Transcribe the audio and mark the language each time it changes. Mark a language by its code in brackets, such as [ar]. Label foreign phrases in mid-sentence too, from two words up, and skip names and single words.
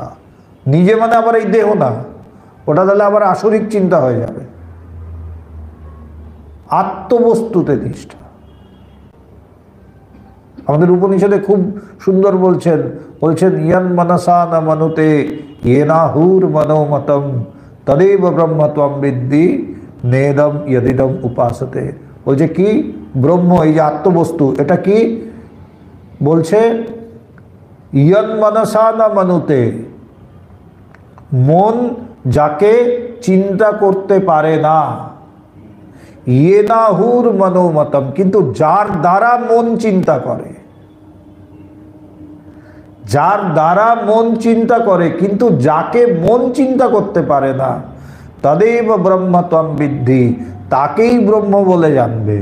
[bn] নিজে মানে আবার এই দেহ না, ওটা তাহলে আবার আসরিক চিন্তা হয়ে যাবে। আত্মবস্তুতে নিষ্ঠা। আমাদের উপনিষদে খুব সুন্দর বলছেন, [sa] ইয়ন মনসা ন মনুতে येनाहुर मनोमतम तदेव ब्रह्मत्वम विद्धि नेदम यदिदम उपासते। [bn] বলছে কি? ব্রহ্ম, এই যে আত্মবস্তু, এটা কি বলছে? [sa] ইয়ন মনসা না মনুতে, [bn] মন যাকে চিন্তা করতে পারে না, [sa] येनाहुर मनोमतम, [bn] কিন্তু যার দ্বারা মন চিন্তা করে, যার দ্বারা মন চিন্তা করে কিন্তু যাকে মন চিন্তা করতে পারে না, [sa] তদেব ব্রহ্মত্বম বিদ্ধি, [bn] তাকেই ব্রহ্ম বলে জানবে।